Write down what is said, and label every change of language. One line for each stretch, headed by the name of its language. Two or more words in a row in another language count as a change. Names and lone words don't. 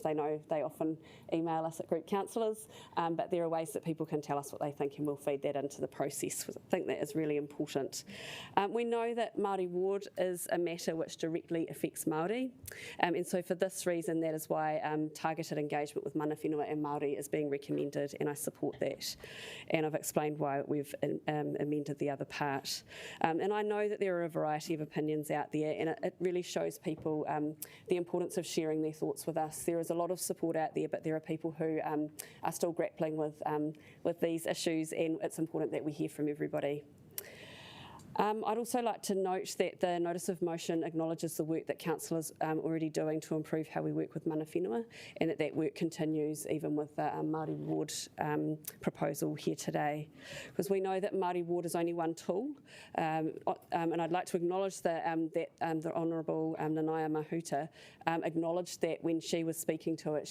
English: They know they often email us at group councillors, but there are ways that people can tell us what they think, and we'll feed that into the process. I think that is really important. We know that Māori ward is a matter which directly affects Māori, and so for this reason, that is why targeted engagement with
Māori: mana whenua
English: and Māori is being recommended, and I support that. And I've explained why we've amended the other part. And I know that there are a variety of opinions out there, and it really shows people the importance of sharing their thoughts with us. There is a lot of support out there, but there are people who are still grappling with these issues, and it's important that we hear from everybody. I'd also like to note that the notice of motion acknowledges the work that councillors are already doing to improve how we work with
Māori: mana whenua,
English: and that work continues even with the Māori ward proposal here today. Because we know that Māori ward is only one tool, and I'd like to acknowledge that the Honourable Nanaia Mahuta acknowledged that when she was speaking to it.